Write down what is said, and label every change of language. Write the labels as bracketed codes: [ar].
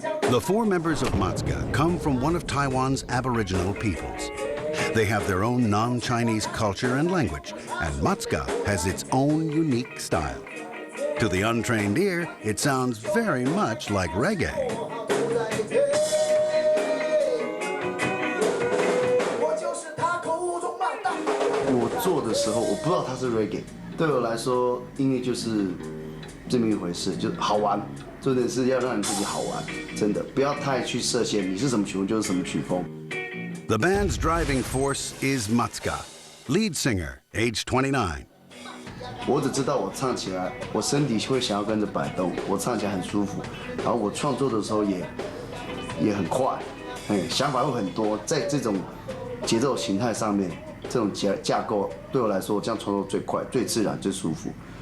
[en] The 4 members of Matska come from one of Taiwan's Aboriginal peoples. They have their own non-Chinese culture and language, and Matska has its own unique style. To the untrained ear, it sounds very much like reggae. [zh] 我做的时候，我不知道它是 reggae。对我来说，音乐就是这么一回事，就好玩。重点是要让你自己好玩，真的不要太去设限，你是什么曲风就是什么曲风。 [en] The band's driving force is Matska, lead singer, age 29. [zh] 我只知道我唱起来，我身体会想要跟着摆动，我唱起来很舒服。然后我创作的时候也很快，想法会很多，在这种节奏形态上面。这种架构对我来说，这样创作最快、最自然、最舒服。